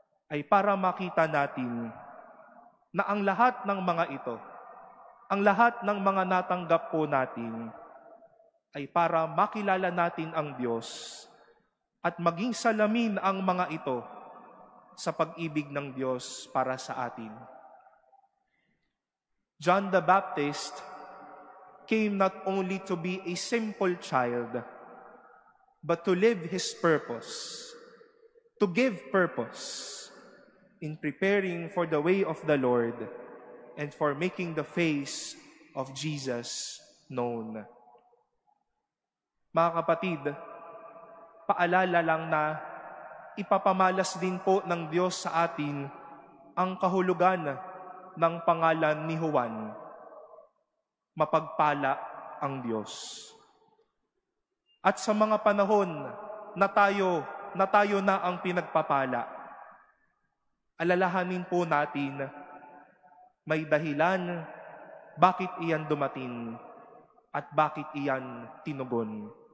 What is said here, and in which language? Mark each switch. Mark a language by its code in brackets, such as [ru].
[tl] Ay para makita natin na ang lahat ng mga ito, ang lahat ng mga natanggap po natin ay para makilala natin ang Diyos at maging salamin ang mga ito sa pag-ibig ng Diyos para sa atin. [en] John the Baptist came not only to be a simple child, but to live his purpose, to give purpose in preparing for the way of the Lord and for making the face of Jesus known. [tl] Mga kapatid, paalala lang na ipapamalas din po ng Diyos sa atin ang kahulugan ng pangalan ni Juan. Mapagpala ang Diyos. At sa mga panahon na tayo na ang pinagpapala, alalahanin po natin may dahilan bakit iyan dumating at bakit iyan tinugon.